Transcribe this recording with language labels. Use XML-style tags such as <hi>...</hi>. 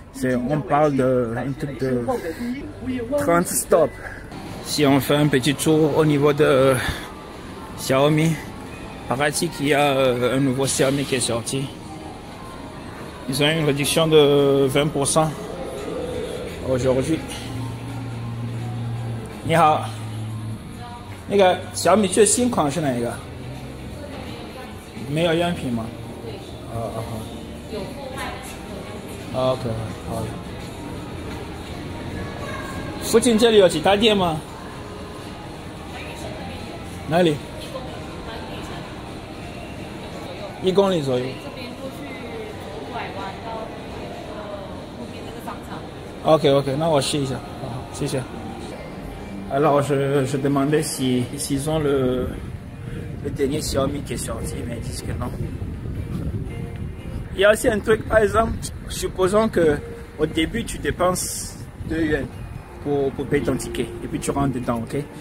<fr>On parle d'un truc de 30 stops. Si on fait un petit tour au niveau de Xiaomi, paraît-il qu'il y a un nouveau Xiaomi qui est sorti. Ils ont une réduction de 20% aujourd'hui.</fr> <zh>你好，那个小米最新款是哪一个？没有样品吗？好。有售卖的。OK， 好。附近这里有几家店吗？哪里？1公里左右。这边过去500湾到后面那个商场。 OK， 那我试一下。好，谢谢。</zh> <fr>Alors je demandais s'ils ont le dernier Xiaomi qui est sorti, mais ils disent que non. Il y a aussi un truc, par exemple, supposons que au début tu dépenses 2 yuan pour payer ton ticket et puis tu rentres dedans, ok?</fr>